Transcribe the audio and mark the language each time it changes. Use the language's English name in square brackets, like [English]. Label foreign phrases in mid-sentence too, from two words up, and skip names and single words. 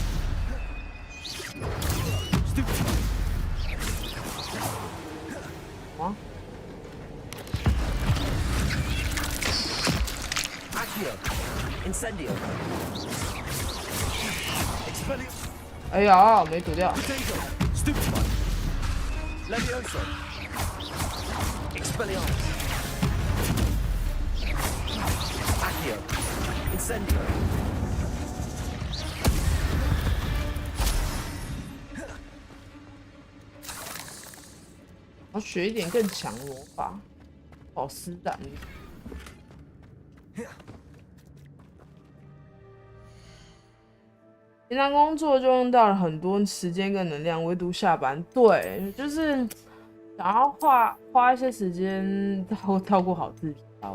[English] Stupefy. What? Incendio. Expellium. [Chinese] 哎呀，没堵掉。 [English] Stupefy. Levioso. Expelliarmus. Accio. Incendio. [Chinese] 我要学一点更强的魔法，好施展力。平常工作就用到了很多时间跟能量，唯独下班，对，就是想要花一些时间照顾好自己吧。